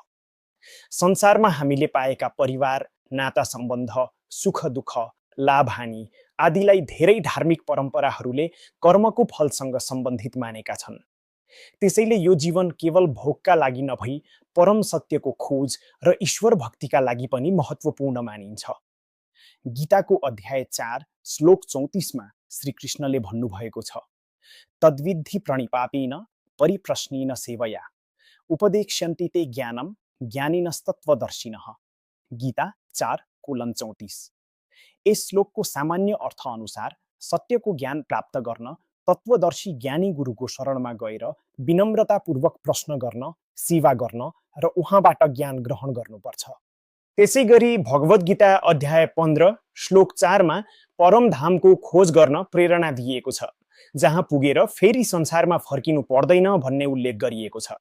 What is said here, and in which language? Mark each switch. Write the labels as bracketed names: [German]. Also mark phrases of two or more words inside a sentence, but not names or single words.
[Nepali] संसारमा हामीले पाएका परिवार, नाता सम्बन्ध, सुख दुःख, लाभ हानि आदिलाई धेरै धार्मिक परम्पराहरूले कर्मको फलसँग सम्बन्धित मानेका छन्। त्यसैले यो जीवन केवल भोगका लागि नभई परम सत्यको खोज र ईश्वर भक्तिका लागि पनि महत्त्वपूर्ण मानिन्छ। गीताको अध्याय 4 श्लोक 34मा श्रीकृष्णले भन्नुभएको छ, [Sanskrit] तद्विद्धि प्रणिपापेन परिप्रश्नेन सेवया उपदेक्ष्यन्ते ते ज्ञानम ज्ञानिनस्तत्त्वदर्शिनः। [Nepali] गीता 4:34। यस श्लोकको सामान्य अर्थ अनुसार सत्यको ज्ञान प्राप्त गर्न तत्त्वदर्शी ज्ञानी गुरुको शरणमा गएर विनम्रतापूर्वक प्रश्न गर्न, सेवा गर्न र उहाँबाट ज्ञान ग्रहण गर्नुपर्छ। त्यसै गरी भगवत गीता अध्याय 15 श्लोक 4मा परमधामको खोज गर्न प्रेरणा दिइएको छ, जहाँ पुगेर फेरि संसारमा फर्किनु पर्दैन भन्ने उल्लेख गरिएको छ।